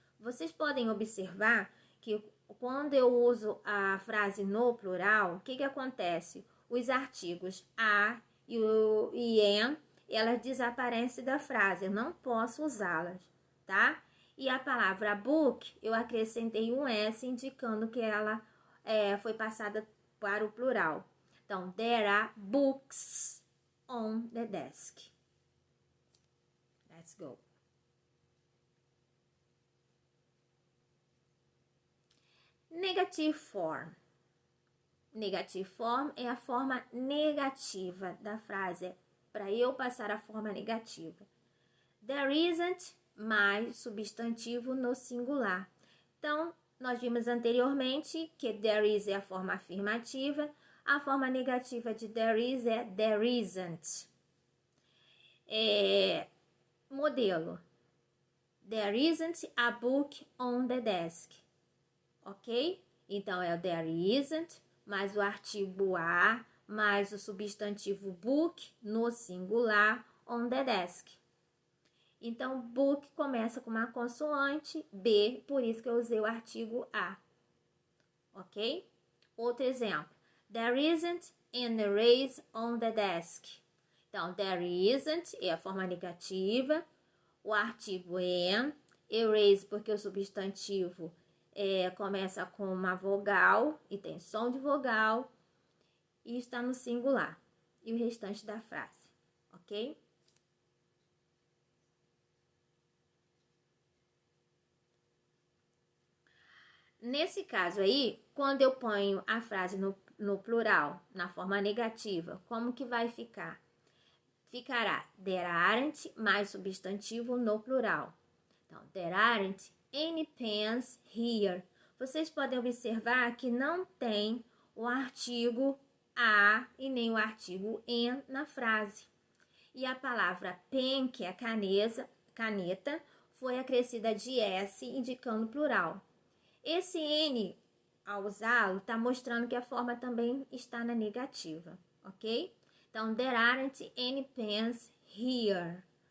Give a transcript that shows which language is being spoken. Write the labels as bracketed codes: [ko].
[pt] Vocês podem observar que quando eu uso a frase no plural, o que acontece? Os artigos a e am, elas desaparecem da frase, eu não posso usá-las, tá? E a palavra book, eu acrescentei um S, indicando que ela foi passada para o plural. [en] Então, there are books on the desk. Let's go. Negative form. Negative form [pt] é a forma negativa da frase, para eu passar a forma negativa. [en] There isn't [pt] mais substantivo no singular. Então, nós vimos anteriormente que [en] there is [pt] é a forma afirmativa, a forma negativa de there is é [en] there isn't. [pt] Modelo. [en] There isn't a book on the desk. Ok? [pt] Então, é o [en] there isn't, [pt] mais o artigo a, mais o substantivo book no singular, [en] on the desk. [pt] Então, book começa com uma consoante B, por isso que eu usei o artigo a. Ok? Outro exemplo. [en] There isn't an erase on the desk. [pt] Então, [en] there isn't [pt] é a forma negativa, o artigo an, erase porque o substantivo começa com uma vogal e tem som de vogal, e está no singular. E o restante da frase, ok? Nesse caso aí, quando eu ponho a frase no plural, na forma negativa, como que vai ficar? Ficará [en] there aren't [pt] mais substantivo no plural. [en] Então, there aren't any pens here. [pt] Vocês podem observar que não tem o artigo a e nem o artigo en na frase. E a palavra pen, que é caneta, foi acrescida de s, indicando plural. Esse N, ao usá-lo, está mostrando que a forma também está na negativa, ok? [en] Então, there aren't any pens here.